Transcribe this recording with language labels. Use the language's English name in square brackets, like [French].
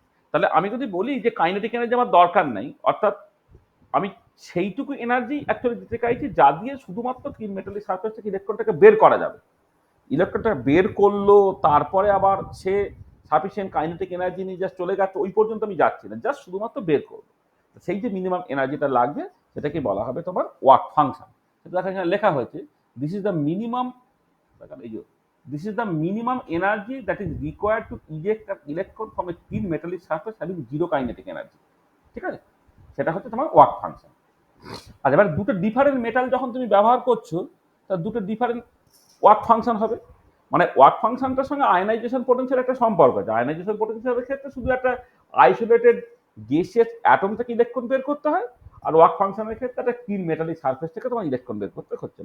[Bangla] তাহলে আমি যদি বলি যে কাইনেটিক এনার্জি আমার দরকার নেই, অর্থাৎ আমি সেইটুকু এনার্জি অ্যাকচুয়ালি দিতে চাইছি যা দিয়ে শুধুমাত্র তিন মেটালিক সারফেস থেকে ইলেকট্রনটাকে বের করা যাবে। ইলেকট্রনটা বের করলো তারপরে আবার সে সাফিসিয়েন্ট কাইনেটিক এনার্জি নিয়ে জাস্ট চলে গেছে ওই পর্যন্ত আমি যাচ্ছি না, জাস্ট শুধুমাত্র বের করবো। সেই যে মিনিমাম এনার্জিটা লাগবে সেটাকে বলা হবে তোমার ওয়ার্ক ফাংশন। সেটা এখানে লেখা হয়েছে [English] this is the minimum, [Bangla] এই যে [English] this is the minimum energy that is required to eject an electron from a thin metallic surface having zero kinetic energy, [Bangla] ঠিক আছে। সেটা হচ্ছে তোমার ওয়ার্ক ফাংশন। আর এবার দুটো ডিফারেন্ট মেটাল যখন তুমি ব্যবহার করছো তার দুটো ডিফারেন্ট ওয়ার্ক ফাংশন হবে। মানে ওয়ার্ক ফাংশনটার সঙ্গে আয়নাইজেশন পোটেনশিয়াল একটা সম্পর্ক আছে। আয়নাইজেশন পোটেনশিয়ালের ক্ষেত্রে শুধু একটা আইসোলেটেড গ্যাসিয়াস অ্যাটম থেকে ইলেকট্রন বের করতে হয়, আর ওয়ার্ক ফাংশনের ক্ষেত্রে একটা তিন মেটালিক সারফেস থেকে তোমার ইলেকট্রন বের করতে হচ্ছে।